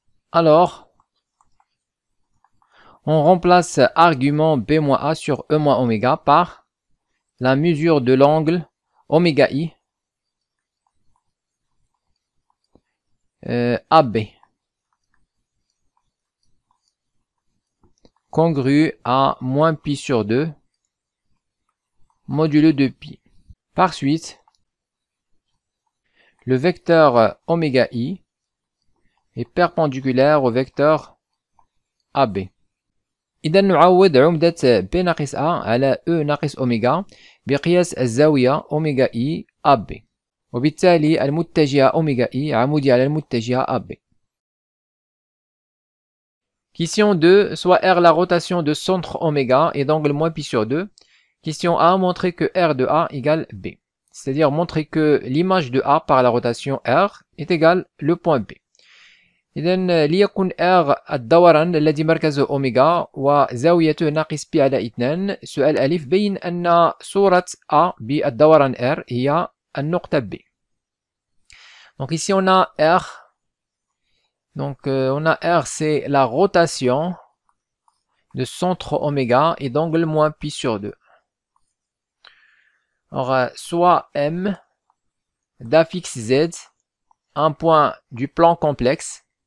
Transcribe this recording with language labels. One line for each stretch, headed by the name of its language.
French: Alors, on remplace argument B moins A sur E moins oméga par la mesure de l'angle oméga I AB congru à moins pi sur 2 modulo de pi. Par suite, le vecteur oméga I est perpendiculaire au vecteur AB.
Arabic: إذا نعوض عمدة B ناقص A على E ناقص أوميغا بقياس الزاوية أوميغا إي AB. وبالتالي المتجهة أوميغا إي عمودية على المتجهة AB.
French: Question 2. Soit R la rotation de centre oméga et d'angle moins pi sur 2. Question A. Montrer que R de A égale B. C'est-à-dire montrer que l'image de A par la rotation R est égale le point B.
Arabic: إذن ليكن R الدوران الذي مركزه أوميغا وزاويته ناقص بي على 2. سؤال ألف بين أن صورة A بالدوران R هي النقطة B.
French: Donc ici on a R. Donc on a R, c'est la rotation de centre oméga et d'angle moins pi sur 2. Alors soit M d'affixe Z, un point du plan complexe.